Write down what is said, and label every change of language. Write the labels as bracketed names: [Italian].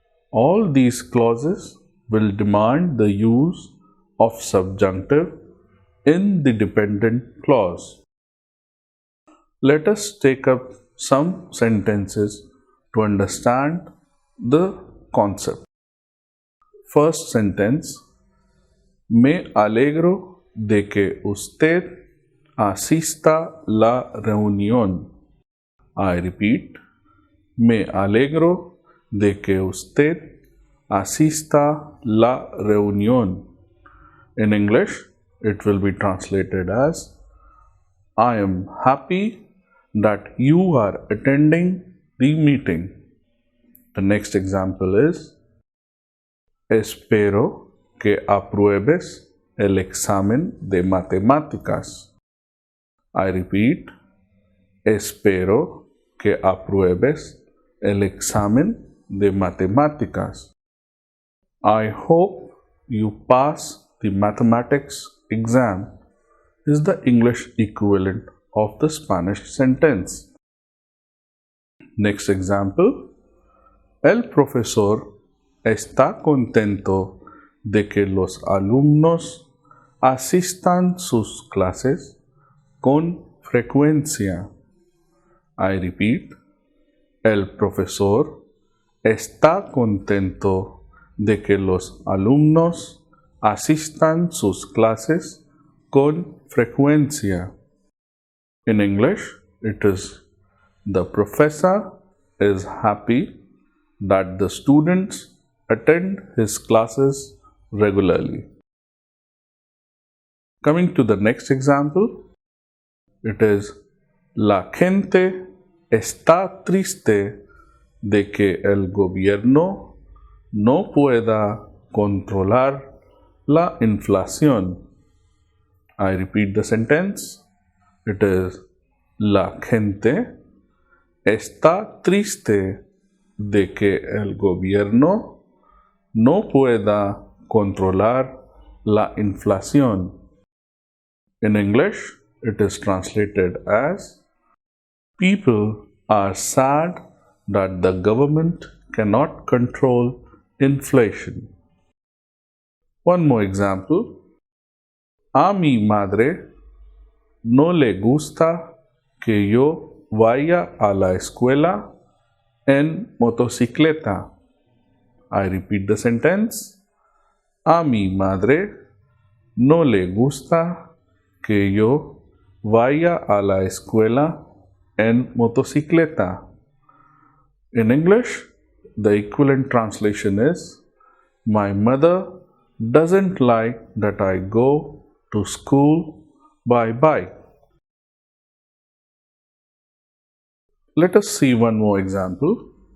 [English] All these clauses will demand the use of subjunctive in the dependent clause. Let us take up some sentences to understand the concept. First sentence: [Spanish] Me alegro de que usted asista la reunión. [English] I repeat, [Spanish] me alegro de que usted asista la reunión. [English] In English, it will be translated as I am happy that you are attending the meeting. The next example is [Spanish] Espero que apruebes el examen de matemáticas. [English] I repeat, [Spanish] espero que apruebes el examen de matemáticas. [English] I hope you pass the mathematics exam is the English equivalent of the Spanish sentence. Next example, [Spanish] el profesor está contento de que los alumnos asistan sus clases con frecuencia. [English] I repeat, [Spanish] el profesor está contento de que los alumnos asistan sus clases con frecuencia. [English] In English, it is the professor is happy that the students attend his classes regularly. Coming to the next example, it is [Spanish] la gente está triste de que el gobierno no pueda controlar la inflación. [English] I repeat the sentence. It is [Spanish] la gente está triste de que el gobierno no pueda controlar la inflación. [English] In English, it is translated as people are sad that the government cannot control inflation. One more example. [Spanish] A mi madre no le gusta que yo vaya a la escuela en motocicleta. [English] I repeat the sentence. [Spanish] A mi madre no le gusta que yo vaya a la escuela en motocicleta. [English] In English, the equivalent translation is my mother doesn't like that I go to school by bike. Let us see one more example.